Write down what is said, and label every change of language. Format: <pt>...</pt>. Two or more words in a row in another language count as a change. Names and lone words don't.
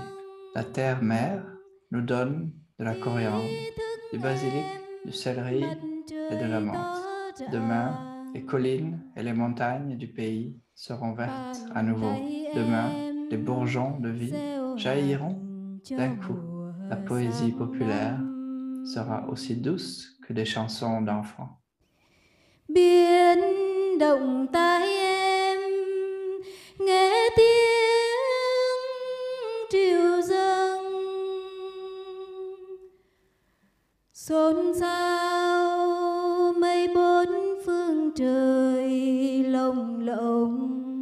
<fr>La terre-mère nous donne de la coriandre, du basilic, du céleri et de la menthe. Demain, les collines et les montagnes du pays seront vertes à nouveau. Demain, les bourgeons de vie jailliront d'un coup. La poésie populaire sera aussi douce que des chansons d'enfants.</fr> <vi>Biến động tai em nghe tiếng triều dâng, xôn xao mây bốn phương trời lồng lộng.</vi>